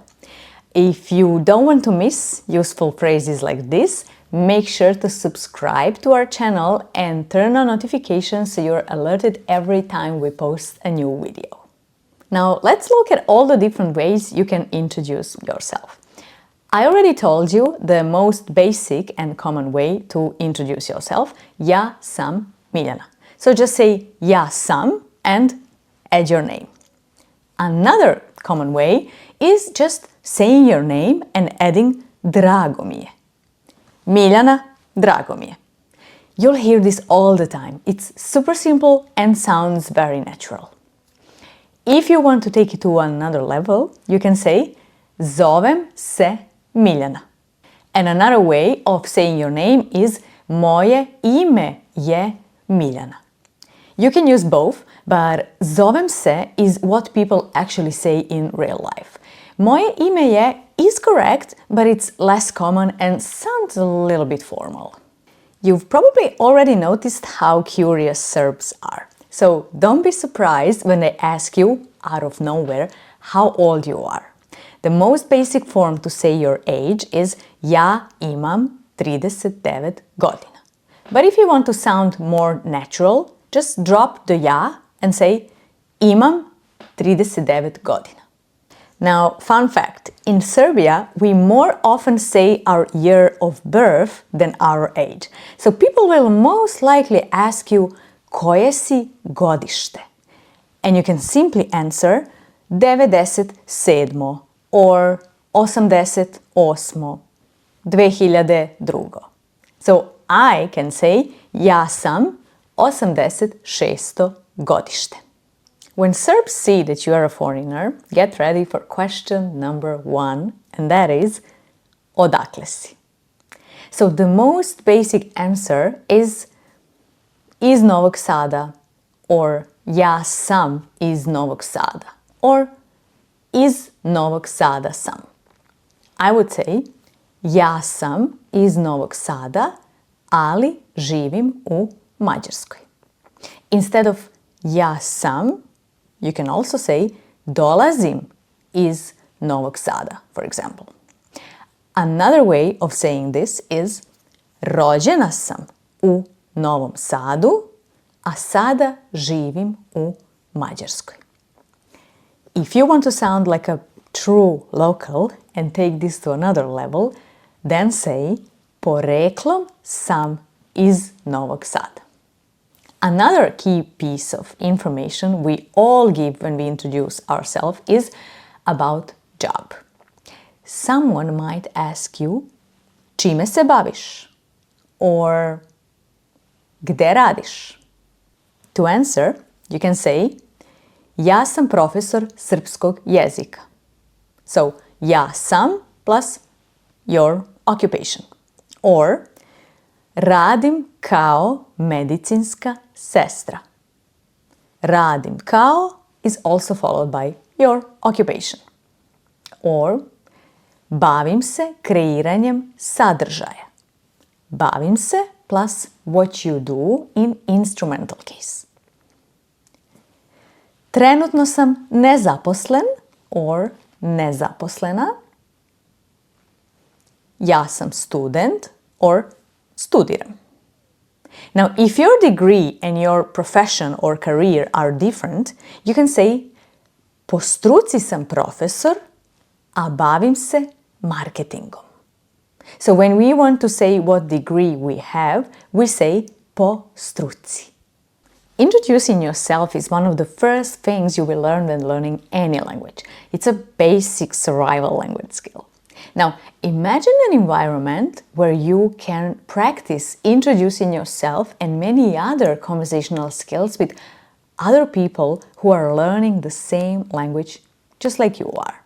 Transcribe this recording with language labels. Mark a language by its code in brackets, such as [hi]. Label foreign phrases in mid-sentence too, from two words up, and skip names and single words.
[en] If you don't want to miss useful phrases like this, make sure to subscribe to our channel and turn on notifications so you're alerted every time we post a new video. Now let's look at all the different ways you can introduce yourself. I already told you the most basic and common way to introduce yourself, [sr] ja sam Miljana. [en] So just say [sr] ja sam [en] and add your name. Another common way is just saying your name and adding [sr] Drago mi je. Miljana, drago mi je. [en] You'll hear this all the time. It's super simple and sounds very natural. If you want to take it to another level, you can say [sr] zovem se Miljana. [en] And another way of saying your name is [sr] moje ime je Miljana. [en] You can use both, but [sr] zovem se [en] is what people actually say in real life. [sr] Moje ime je [en] is correct, but it's less common and sounds a little bit formal. You've probably already noticed how curious Serbs are. So don't be surprised when they ask you, out of nowhere, how old you are. The most basic form to say your age is [sr] ja imam 39 godina. [en] But if you want to sound more natural, just drop the ja and say [sr] imam 39 godina. [en] Now, fun fact, in Serbia, we more often say our year of birth than our age. So people will most likely ask you, [sr] koje si godište? [en] And you can simply answer 97 or 88, 2002. So I can say [sr] ja sam 86 godište. [en] When Serbs see that you are a foreigner, get ready for question number 1, and that is [sr] Odakle si? [en] So the most basic answer is [sr] iz Novog Sada, or ja sam iz Novog Sada, or iz Novog Sada sam. [en] I would say [sr] ja sam iz Novog Sada, ali živim u Mađarskoj. Instead of ja sam, you can also say dolazim iz Novog Sada, [en] for example. Another way of saying this is [sr] rođena sam u Novom Sadu, a sada živim u Mađarskoj. [en] If you want to sound like a true local and take this to another level, then say [sr] poreklom sam iz Novog Sada. [en] Another key piece of information we all give when we introduce ourselves is about job. Someone might ask you, [sr] čime se baviš? Or, gde radiš? [en] To answer, you can say, [sr] ja sam profesor srpskog jezika. [en] So, [sr] ja sam [en] plus your occupation. Or, [sr] radim kao medicinska sestra. Radim kao [en] is also followed by your occupation. Or, [sr] bavim se kreiranjem sadržaja. Bavim se [en] plus what you do in instrumental case. [sr] Trenutno sam nezaposlen or nezaposlena. Ja sam student or studiram. [en] Now, if your degree and your profession or career are different, you can say [sr] po struci sam profesor, a bavim se marketingom. [en] So when we want to say what degree we have, we say [sr] po struci. [en] Introducing yourself is one of the first things you will learn when learning any language. It's a basic survival language skill. Now, imagine an environment where you can practice introducing yourself and many other conversational skills with other people who are learning the same language just like you are.